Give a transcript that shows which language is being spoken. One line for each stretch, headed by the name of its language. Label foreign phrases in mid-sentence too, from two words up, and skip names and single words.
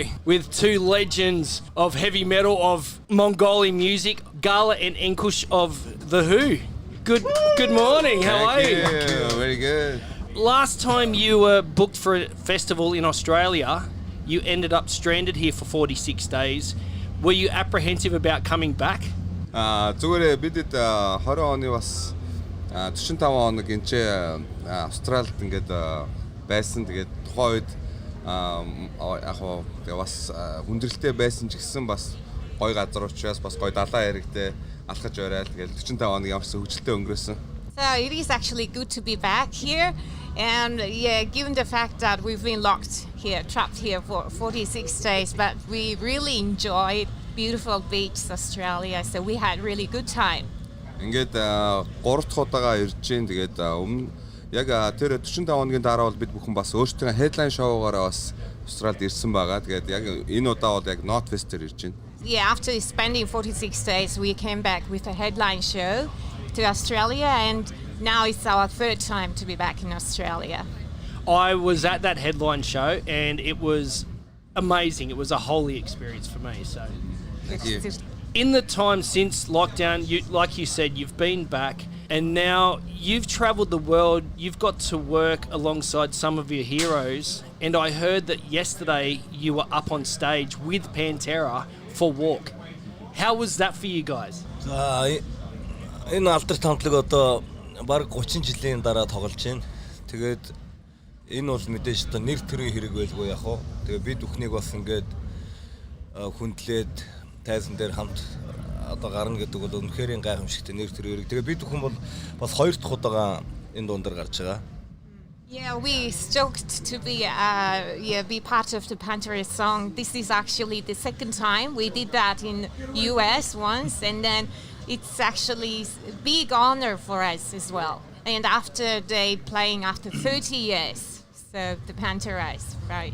English: With 2 legends of heavy metal, of Mongolian music, Gala and Enkush of The Who. Good morning, how are you? Very good. Last time you were booked for a festival in Australia, you ended up stranded here for 46 days. Were you apprehensive about coming back?
Mongolian: Зүгээр бидэд 20 оны бас 45 хоног энэ Австралид ингээд байсан. Тэгээд тухайн үед яг тэгээ бас хүндрэлтэй байсан ч гэсэн бас гой газар учраас бас гой далайн яригтэй алхаж ороод тэгээд 45 хоног ямарч хөвгөлтэй өнгөрөөсөн.
English: So it is actually good to be back here, and given the fact that we've been locked here, trapped here for 46 days, but we really enjoyed beautiful beaches, Australia, so we had really good time.
Mongolian: Ингээд 3 дахь удаага ирж гин тэгээд өмнө яг тэр 45 хоногийн дараа бол бид бүхэн бас өөрсдөө
English: headline show-
Mongolian: гаараа бас Австралид ирсэн байгаа. Тэгээд яг энэ удаа бол яг Knotfest-ээр ирж гин.
English: Yeah, after spending 46 days, we came back with a headline show to Australia, and now it's our 3rd time to be back in Australia. I was at that headline show and it was amazing. It was a holy experience for me. So, in the time since lockdown, like you said, you've been back and now you've travelled the world. You've got to work alongside some of your heroes, and I heard that yesterday you were up on stage with Pantera for Walk. How was that for you guys?
Mongolian: Энэ алдарт хамтлаг одоо баг 30 жилийн дараа тоглож байна. Тэгээд энэ бол мэдээж одоо нэр төрийн хэрэг байлгүй яг хоо. Тэгээ бид бүхнийг бас ингээд хүндлээд тайзан дээр хамт одоо гарна гэдэг бол үнэхээр гайхамшигтай нэр төрийн хэрэг. Тэгээ бид бүхэн бол бас 2 дахь удаага энэ дундаар гарч байгаа.
English: Yeah, we stoked to be part of the Pantera song. This is actually the 2nd time. We did that in US once, and then it's actually a big honor for us as well. And after they playing after 30 years, so the Pantera is right.